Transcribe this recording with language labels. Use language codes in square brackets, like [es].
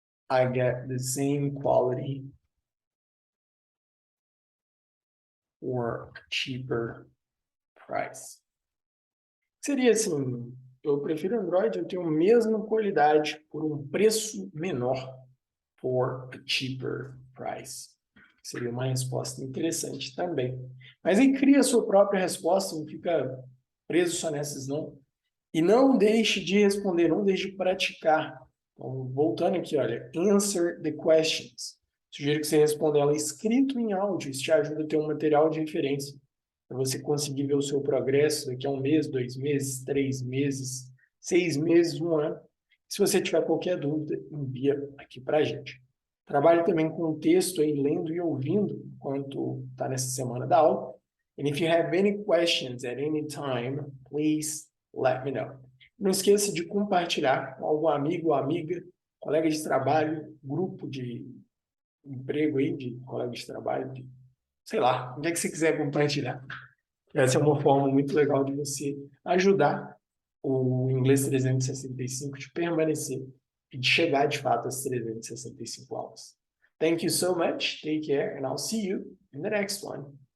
[en] I get the same quality for a cheaper price. [pt] Seria assim, eu prefiro Android, eu tenho a mesma qualidade por um preço menor [en] for a cheaper price. [pt] Seria uma resposta interessante também. Mas aí cria a sua própria resposta, não fica preso só nessas não. E não deixe de responder, não deixe de praticar. Então, voltando aqui, olha, [en] answer the questions. [pt] Sugiro que você responda ela escrito em áudio, isso te ajuda a ter um material de referência, para você conseguir ver o seu progresso daqui a 1 mês, 2 meses, 3 meses, 6 meses, 1 ano. Se você tiver qualquer dúvida, envia aqui para a gente. Trabalhe também com texto aí, lendo e ouvindo, enquanto está nessa semana da aula. [en] And if you have any questions at any time, please let me know. [pt] Não esqueça de compartilhar com algum amigo ou amiga, colega de trabalho, grupo de emprego aí, de colega de trabalho, sei lá, onde é que você quiser compartilhar. Essa é uma forma muito legal de você ajudar o Inglês 365 de permanecer e de chegar de fato às 365 aulas. [en] Thank you so much, take care, and I'll see you in the next one.